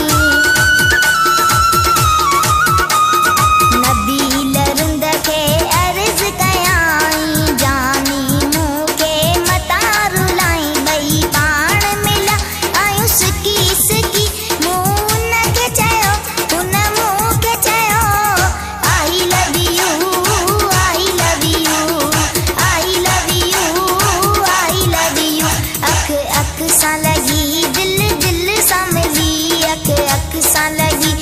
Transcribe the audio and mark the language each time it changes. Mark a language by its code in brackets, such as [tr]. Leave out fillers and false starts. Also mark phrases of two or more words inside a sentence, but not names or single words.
[sd] नबील रुंद खे अर्ज़ कयाई, जानी मूंखे मता रुलाई। ॿई पाण मिलिया आहियूं सिकी सिकी, मूं हुनखे चयो, हुन मूंखे चयो [en] I love you, I love you, I love you, I love you. [sd] अख अख सां लगी दिल दिल सां मिली, अख अख सां लगी